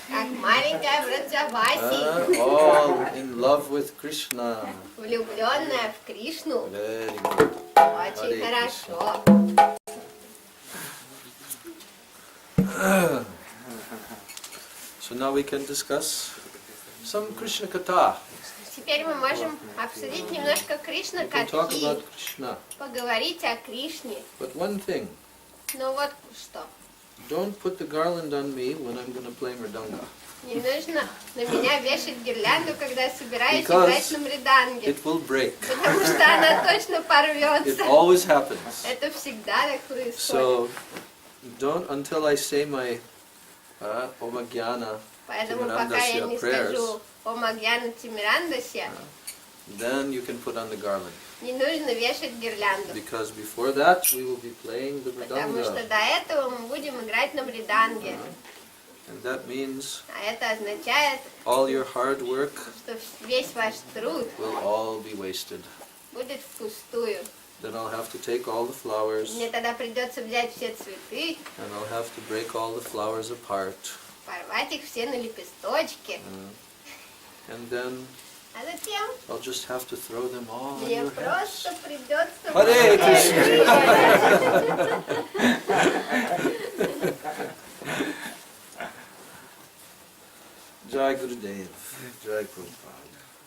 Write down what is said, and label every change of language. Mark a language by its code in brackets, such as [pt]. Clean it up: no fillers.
[ru] как маленькая Браджаваси, [en] all in love with Krishna. [ru] влюбленная в Кришну. [en] Very good. [ru] Очень Hare хорошо. [en] So now we can discuss some Krishna Katha. [ru] Теперь мы можем обсудить немножко Кришна [en] We can talk [ru] Катхи, [en] about Krishna. [ru] поговорить о Кришне. [en] But one thing, [ru] Ну вот что, [en] don't put the garland on me when I'm going to play Mridanga. [ru] не нужно на меня вешать гирлянду, когда я собираюсь [en] Because [ru] играть на мриданге, [en] It will break. [ru] потому что она точно [en] It [ru] порвется. [en] always happens. [ru] Это всегда так происходит. [en] So don't until I say my Omagyana [ru] Поэтому пока я не [en] prayers, [ru] скажу О Магьяна Тимирандася, [en] then you can put on the garland. [ru] не нужно вешать гирлянду. [en] Because before that we will be playing the [ru] Потому что [en] Mridanga. [ru] до этого мы будем играть на мриданге. [en] And that means [ru] А это означает, [en] all your hard work [ru] что весь ваш труд [en] will all be wasted. [ru] будет впустую. [en] Then I'll have to take all the flowers [ru] Мне тогда придется взять все цветы, [en] and I'll have to break all the flowers apart. [ru] порвать их все на лепесточки. [en] And then [ru] А затем [en] I'll just have to throw them all on [ru] мне [en] your heads. [ru] просто придется... [hi] Харе Jai Gurudev, Jai Prabhupada.